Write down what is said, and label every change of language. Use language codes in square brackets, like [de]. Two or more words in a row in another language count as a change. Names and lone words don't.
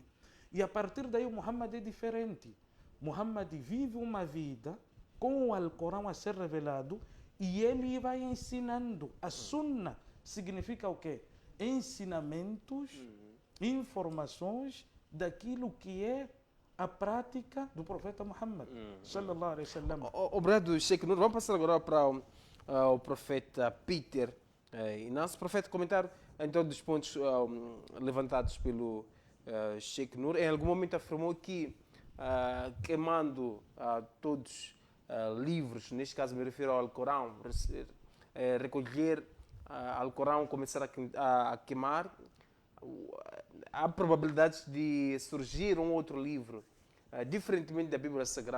[pt] E a partir daí o Muhammad é diferente. Muhammad vive uma vida com o Alcorão a ser revelado e ele vai ensinando. A Sunnah significa o quê? Ensinamentos, informações daquilo que é a prática do profeta Muhammad, [ar] صلى الله عليه وسلم. [pt] Obrigado, Sheikh Nur. Vamos passar agora para o profeta Peter. E nosso profeta comentar em todos os pontos levantados pelo Sheikh Nur. Em algum momento afirmou que queimando todos livros, neste caso me refiro ao Alcorão, recolher Alcorão, começar a queimar, há probabilidades de surgir um outro livro, diferentemente da Bíblia Sagrada.